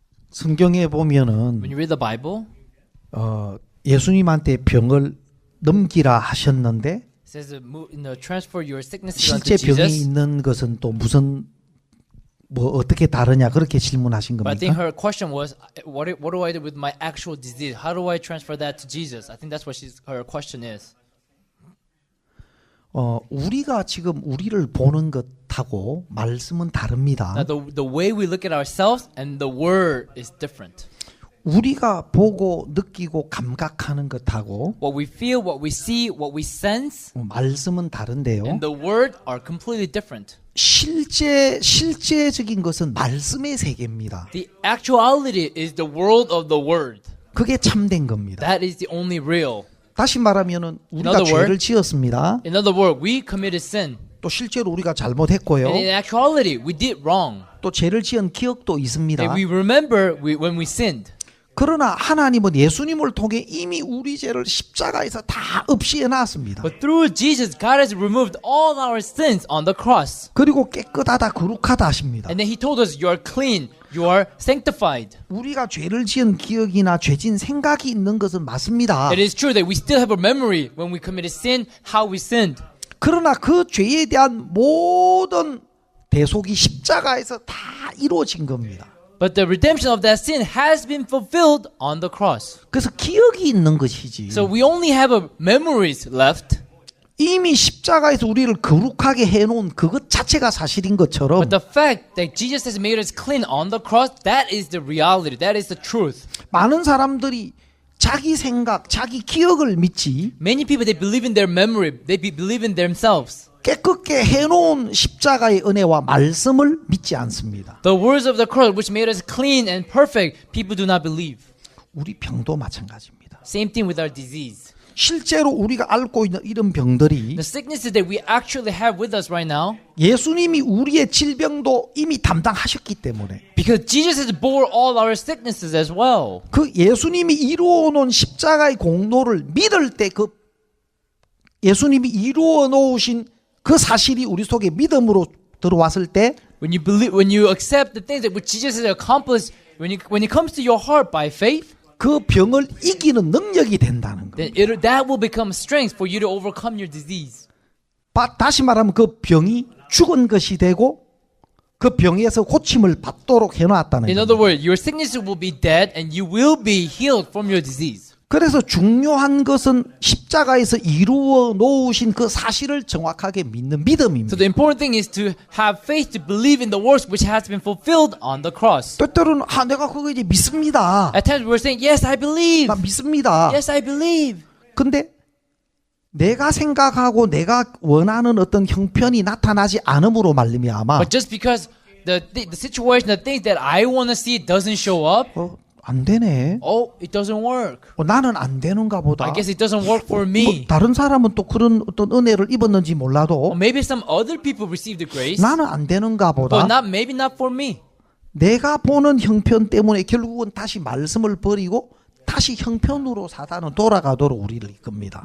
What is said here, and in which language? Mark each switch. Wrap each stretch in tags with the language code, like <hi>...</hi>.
<ko>성경에 보면은</ko> <en>When you read the Bible,</en> <ko>예수님한테 병을 넘기라 하셨는데</ko> <en>it says transfer your sicknesses unto</en> <ko>실제 병이</ko> <en>Jesus.</en> <ko>있는 것은 또 무슨 뭐 어떻게 다르냐 그렇게 질문하신</ko> <en>But I think</en> <ko>겁니까?</ko> <en>her question was, what do I do with my actual disease? How do I transfer that to Jesus? I think that's what her question is.</en> <ko>우리가 지금 우리를 보는 것하고 말씀은 다릅니다.</ko> <en>Now, the way we look at ourselves and the word is different.</en> <ko>우리가 보고 느끼고 감각하는 것하고</ko> <en>What we feel, what we see, what we sense,</en> <ko>말씀은 다른데요.</ko> <en>and the word are completely different.</en> <ko>실제적인 것은 말씀의 세계입니다.</ko> <en>The actuality is the world of the word.</en> <ko>그게 참된 겁니다.</ko> <en>That is the only real.</en> <ko>다시 말하면은 우리가</ko> <en>other word,</en> <ko>죄를 지었습니다.</ko> <en>In other words, we committed sin.</en> <ko>또 실제로 우리가 잘못했고요.</ko> <en>And in actuality, we did wrong.</en> <ko>또 죄를 지은 기억도 있습니다.</ko> <en>And we remember when we sinned.</en> <ko>그러나 하나님은 예수님을 통해 이미 우리 죄를 십자가에서 다 없이해 놨습니다.</ko> <en>But through Jesus, God has removed all our sins on the cross.</en> <ko>그리고 깨끗하다 거룩하다 하십니다.</ko> <en>And then He told us, you are clean, you are sanctified.</en> <ko>우리가 죄를 지은 기억이나 죄진 생각이 있는 것은 맞습니다.</ko> <en>It is true that we still have a memory when we committed sin, how we sinned.</en> <ko>그러나 그 죄에 대한 모든 대속이 십자가에서 다 이루어진 겁니다.</ko> <en>But the redemption of that sin has been fulfilled on the cross.</en> <ko>그래서 기억이 있는 것이지.</ko> <en>So we only have memories left.</en> <ko>이미 십자가에서 우리를 거룩하게 해놓은 그것 자체가 사실인 것처럼</ko> <en>But the fact that Jesus has made us clean on the cross, that is the reality. That is the truth.</en> <ko>많은 사람들이 자기 생각, 자기 기억을 믿지</ko> <en>Many people, they believe in their memory. They believe in themselves.</en> <ko>깨끗게 해놓은 십자가의 은혜와 말씀을 믿지 않습니다.</ko> <en>The words of the cross, which made us clean and perfect, people do not believe.</en> <ko>우리 병도 마찬가지입니다.</ko> <en>Same thing with our disease.</en> <ko>실제로 우리가 앓고 있는 이런 병들이</ko> <en>The sicknesses that we actually have with us right now,</en> <ko>예수님이 우리의 질병도 이미 담당하셨기 때문에</ko> <en>because Jesus has bore all our sicknesses as well.</en> <ko>그 예수님이 이루어 놓은 십자가의 공로를 믿을 때 그 예수님이 이루어 놓으신 그 사실이 우리 속에 믿음으로 들어왔을 때</ko> <en>When you accept the things that which Jesus has accomplished, when it comes to your heart by faith,</en> <ko>그 병을 이기는 능력이 된다는 거.</ko> <en>then that will become strength for you to overcome your disease.</en> <ko>다시 말하면 그 병이 죽은 것이 되고 그 병에서 고침을 받도록 해놨다는</ko> <en>In</en> <ko>거.</ko> <en>other words, your sickness will be dead and you will be healed from your disease.</en> <ko>그래서 중요한 것은 십자가에서 이루어 놓으신 그 사실을 정확하게 믿는 믿음입니다.</ko> <en>So the important thing is to have faith to believe in the works which has been fulfilled on the cross.</en> <ko>때때로는 내가 그거 이제 믿습니다.</ko> <en>At times we're saying, yes, I believe.</en> <ko>나 믿습니다.</ko> <en>Yes, I believe.</en> <ko>근데 내가 생각하고 내가 원하는 어떤 형편이 나타나지 않음으로 말미암아</ko> <en>But just because the situation, the things that I want to see doesn't show up,</en> <ko>안 되네.</ko> <en>it doesn't work.</en> <ko>나는 안 되는가 보다.</ko> <en>I guess it doesn't work for me.</en> <ko>다른 사람은 또 그런 어떤 은혜를 입었는지 몰라도</ko> <en>Or maybe some other people received the grace,</en> <ko>나는 안 되는가 보다.</ko> <en>but maybe not for me.</en> <ko>내가 보는 형편 때문에 결국은 다시 말씀을 버리고 다시 형편으로 사단은 돌아가도록 우리를 이끕니다.</ko>